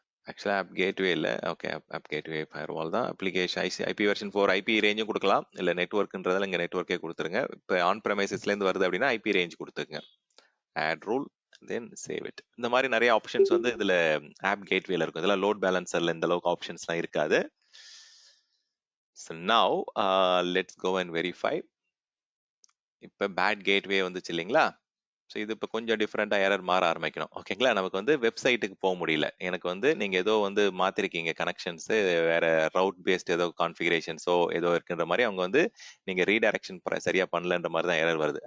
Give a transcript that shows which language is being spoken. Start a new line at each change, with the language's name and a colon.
Tamil: ஆக்சுவலாக app gateway இல்லை. Okay, app gateway firewall தான். அப்ளிகேஷன் ஐபி வெர்ஷன் 4 ஐபி ரேஞ்சும் கொடுக்கலாம். இல்லை நெட்ஒர்க்ன்றதால இங்கே நெட்ஒர்க்கே கொடுத்துருங்க. இப்போ ஆன் ப்ரெமைசஸ்லேருந்து வருது அப்படின்னா ஐபி ரேஞ்ச் கொடுத்துருங்க. Add rule, then save it. இந்த மாதிரி நிறைய ஆப்ஷன்ஸ் வந்து இதில் ஆப் கேட்வேல இருக்கும். இதெல்லாம் லோட் பேலன்சரில் இந்த அளவுக்கு ஆப்ஷன்ஸ்லாம் இருக்காது.
English: So now let's go and verify.
Tamil: இப்போ பேட் கேட்வே வந்துச்சு இல்லைங்களா? ஸோ இது இப்போ கொஞ்சம் டிஃப்ரெண்டாக எரர் மாற ஆரம்பிக்கணும். ஓகேங்களா? நமக்கு வந்து வெப்சைட்டுக்கு போக முடியல. எனக்கு வந்து நீங்கள் ஏதோ வந்து மாற்றிருக்கீங்க கனெக்ஷன்ஸு, வேற ரவுட் பேஸ்ட் ஏதோ கான்ஃபிகரேஷன்ஸோ ஏதோ இருக்குன்ற மாதிரி அவங்க வந்து நீங்கள் ரீடைரக்ஷன் சரியாக பண்ணலன்ற மாதிரி தான் எரர் வருது.